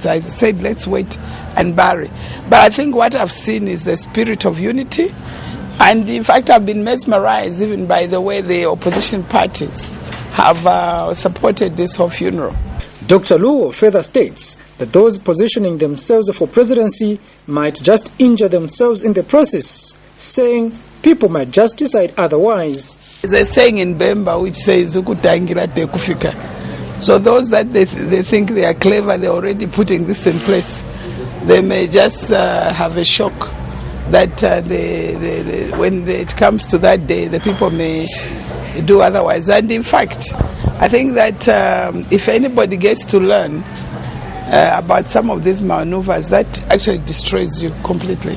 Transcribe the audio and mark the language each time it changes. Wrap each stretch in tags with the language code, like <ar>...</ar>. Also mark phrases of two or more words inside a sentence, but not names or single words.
<en>I said let's wait and bury. But I think what I've seen is the spirit of unity, and in fact I've been mesmerized even by the way the opposition parties have supported this whole funeral. Dr. Luo further states that those positioning themselves for presidency might just injure themselves in the process, saying people might just decide otherwise. There's a saying in Bemba which says,</en> <bem>"Ukutangira te kufika."</bem> <en>So those that they think they are clever, they're already putting this in place. They may just have a shock that when it comes to that day, the people may do otherwise. And in fact, I think that if anybody gets to learn about some of these maneuvers, that actually destroys you completely.</en>